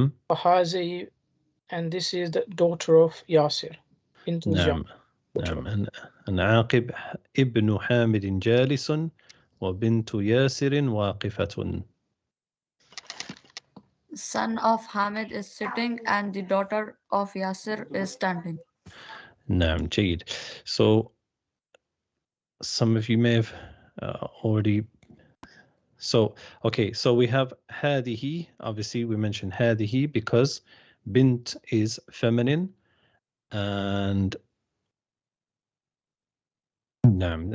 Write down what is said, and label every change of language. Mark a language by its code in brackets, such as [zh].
[en] وهذه and this is the daughter of Yasir. [ar] نعم. نعم. أن عاقب ابن حامد جالس وبنت ياسر واقفة. [en] Son of Hamid is sitting and the daughter of Yasir is standing. [ar] نعم. جيد. [en] So some of you may have already... So, okay, so we have هذه. Obviously, we mentioned هذه because bint is feminine and نعم.